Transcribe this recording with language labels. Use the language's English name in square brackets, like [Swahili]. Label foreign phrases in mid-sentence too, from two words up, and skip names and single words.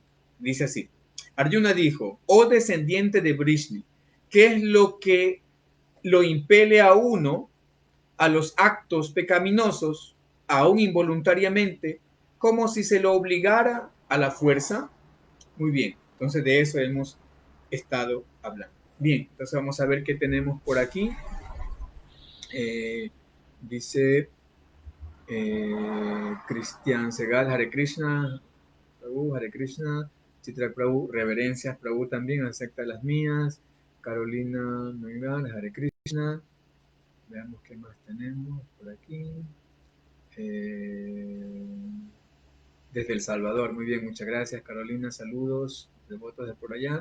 [Spanish] Dice así: Arjuna dijo: oh descendiente de Vrishni, ¿qué es lo que lo impele a uno a los actos pecaminosos, aún involuntariamente, como si se lo obligara a la fuerza? Muy bien, entonces de eso hemos estado hablando. Bien, entonces vamos a ver qué tenemos por aquí. Dice Cristian Segal, [Sanskrit] Hare Krishna, [Spanish] Prabhu, [Sanskrit] Hare Krishna, [Spanish] Chitra Prabhu, reverencias, Prabhu también, acepta las mías. Carolina Megal, [Sanskrit] Hare Krishna. [Spanish] Veamos qué más tenemos por aquí. Desde El Salvador, muy bien, muchas gracias Carolina, saludos, devotos de por allá.